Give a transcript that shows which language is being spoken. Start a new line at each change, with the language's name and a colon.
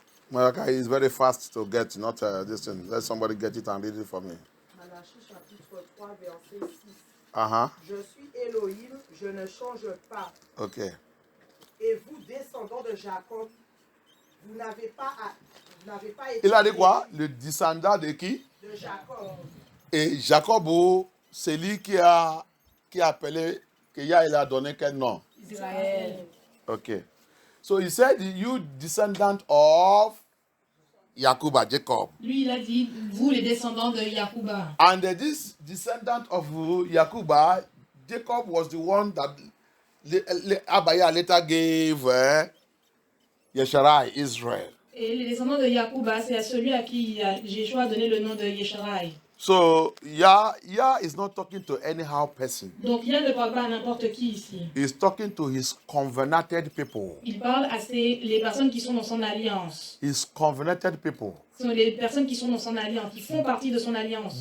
English: Malachi is very fast to get, not this thing. Let somebody get it and read it for me.
French: Malachie chapitre 3, verset 6. Uh-huh. Je suis Elohim, je ne change pas. Okay. Et vous, descendants de Jacob, vous n'avez pas été... Il a dit quoi? Le descendant de qui? De Jacob. Et Jacob, c'est lui qui a appelé, que Yah il a donné quel nom? Israël. Okay.
English: So he said, you descendant of Yakuba, Jacob.
French: Lui, il a dit, vous les descendants de Yakuba.
English: And this descendant of Yakuba, Jacob was the one that Abaya later gave Yesharai, Israel.
French: Et les descendants de Yakuba, c'est à celui à qui Jésus a donné le nom de Yesharai.
English: So Yah is not talking to anyhow person.
French: Donc Yah ne parle pas à n'importe qui ici.
English: He's talking to his covenanted people.
French: Il parle à les personnes qui sont dans son alliance.
English: His covenanted people.
French: Ce sont les personnes qui sont dans son alliance, qui font partie de son alliance.